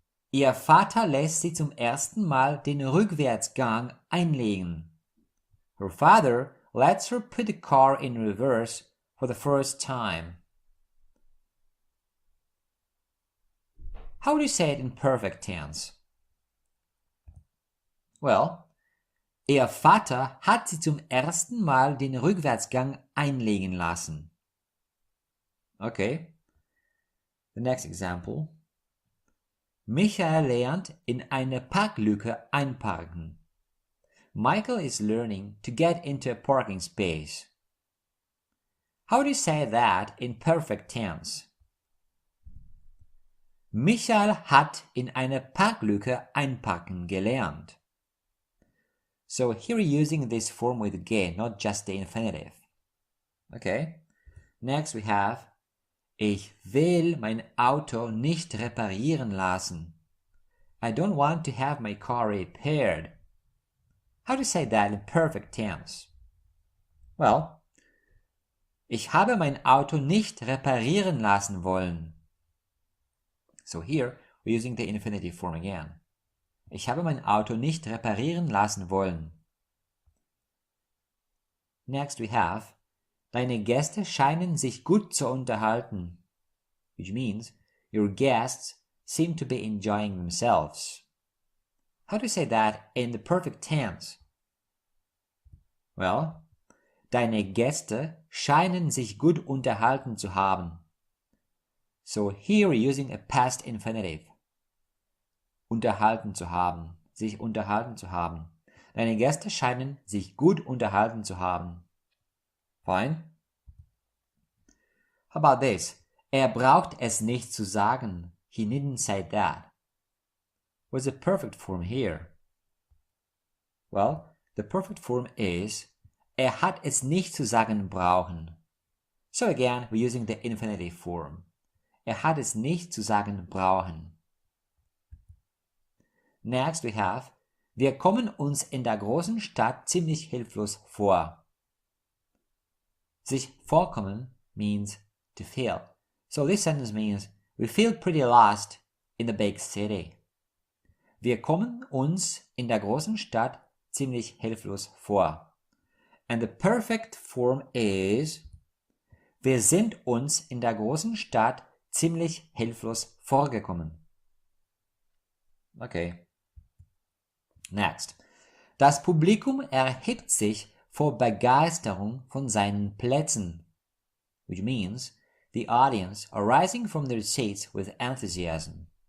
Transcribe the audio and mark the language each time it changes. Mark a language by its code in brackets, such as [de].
[de] Ihr Vater lässt sie zum ersten Mal den Rückwärtsgang einlegen. [en] Her father lets her put the car in reverse for the first time. How do you say it in perfect tense? [de] Well, ihr Vater hat sie zum ersten Mal den Rückwärtsgang einlegen lassen. Okay. [en] The next example. [de] Michael lernt in eine Parklücke einparken. [en] Michael is learning to get into a parking space. How do you say that in perfect tense? [de] Michael hat in eine Parklücke einparken gelernt. [en] So here we're using this form with ge, not just the infinitive. Okay. Next we have [de] Ich will mein Auto nicht reparieren lassen. [en] I don't want to have my car repaired. How do you say that in perfect tense? [de] Well, ich habe mein Auto nicht reparieren lassen wollen. [en] So here we're using the infinitive form again. [de] Ich habe mein Auto nicht reparieren lassen wollen. [en] Next we have [de] Deine Gäste scheinen sich gut zu unterhalten, [en] which means your guests seem to be enjoying themselves. How do you say that in the perfect tense? [de] Well, deine Gäste scheinen sich gut unterhalten zu haben. [en] So here we're using a past infinitive. [de] Unterhalten zu haben, sich unterhalten zu haben. Deine Gäste scheinen sich gut unterhalten zu haben. Fine. [en] How about this? [de] Braucht es nicht zu sagen. [en] He needn't say that. What's the perfect form here? Well, the perfect form is [de] hat es nicht zu sagen brauchen. [en] So again, we're using the infinitive form. [de] Hat es nicht zu sagen brauchen. [en] Next we have [de] Wir kommen uns in der großen Stadt ziemlich hilflos vor. [en] Sich vorkommen means to feel. So this sentence means we feel pretty lost in the big city. [de] Wir kommen uns in der großen Stadt ziemlich hilflos vor. [en] And the perfect form is [de] Wir sind uns in der großen Stadt ziemlich hilflos vorgekommen. [en] Okay. Next. [de] Das Publikum erhebt sich vor Begeisterung von seinen Plätzen, [en] which means the audience are rising from their seats with enthusiasm.